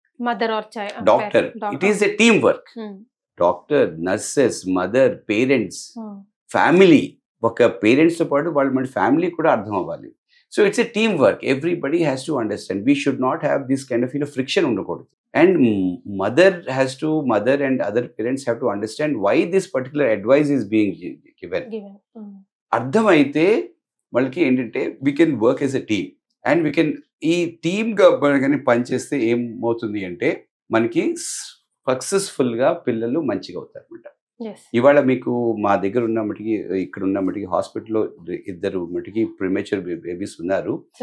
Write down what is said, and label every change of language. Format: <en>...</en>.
<en>Mother or doctor, it is a team work. Doctor, nurses, mother, parents, family.</en> <te>ఒక parents తో పాటు వాళ్ళ మన ఫ్యామిలీ కూడా అర్థం అవ్వాలి.</te> <en>So it's a team work, everybody has to understand. We should not have this kind of friction ఉండకూడదు. And mother and other parents have to understand why this particular advice is being given.</en> <te>అర్థం అయితే వాళ్ళకి ఏంటంటే</te> <en>we can work as a team and we can</en> <te>ఈ టీమ్గా కానీ పనిచేస్తే ఏమవుతుంది అంటే మనకి సక్సెస్ఫుల్గా పిల్లలు మంచిగా అవుతారు అనమాట. ఇవాళ మీకు మా దగ్గర ఉన్న మటుకి ఇక్కడ ఉన్న మటుకి హాస్పిటల్లో 2 మటుకి ప్రిమేచర్ బేబీస్ ఉన్నారు.</te>